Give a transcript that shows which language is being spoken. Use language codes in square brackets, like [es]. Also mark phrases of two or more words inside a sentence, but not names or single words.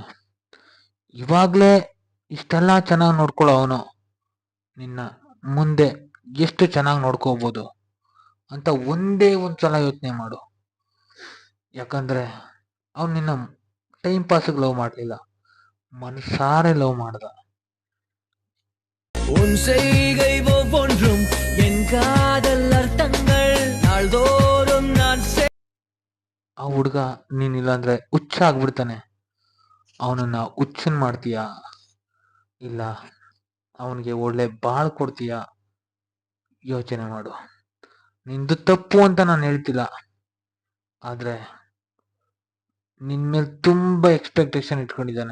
[kn] ಇವಾಗಲೇ ಇಷ್ಟೆಲ್ಲ ಚೆನ್ನಾಗಿ ನೋಡ್ಕೊಳ್ಳೋ ಅವನು ನಿನ್ನ ಮುಂದೆ ಎಷ್ಟು ಚೆನ್ನಾಗಿ ನೋಡ್ಕೋಬೋದು ಅಂತ ಒಂದೇ ಒಂದು ಸಲ ಯೋಚನೆ ಮಾಡು. ಯಾಕಂದರೆ ಅವನು ನಿನ್ನ ಟೈಮ್ ಪಾಸಿಗೆ ಲವ್ ಮಾಡಲಿಲ್ಲ, மனசார லவ் ಮಾಡ್ದ. [ta] உன் செய்கை ஒவ்வொன்றும் என் காதல் அர்த்தங்கள் நாள்தோறும் நான் [kn] ಆ ಹುಡುಗ ನೀನಿಲ್ಲ ಅಂದ್ರೆ ಹುಚ್ಚ ಆಗ್ಬಿಡ್ತಾನೆ. ಅವನನ್ನ ಹುಚ್ಚನ್ ಮಾಡ್ತೀಯಾ ಇಲ್ಲ ಅವನಿಗೆ ಒಳ್ಳೆ ಬಾಳ್ ಕೊಡ್ತೀಯಾ ಯೋಚನೆ ಮಾಡು. ನಿಂದು ತಪ್ಪು ಅಂತ ನಾನು ಹೇಳ್ತಿಲ್ಲ, ಆದ್ರೆ ನಿನ್ ಮೇಲೆ ತುಂಬಾ ಎಕ್ಸ್ಪೆಕ್ಟೇಷನ್ ಇಟ್ಕೊಂಡಿದ್ದಾನೆ.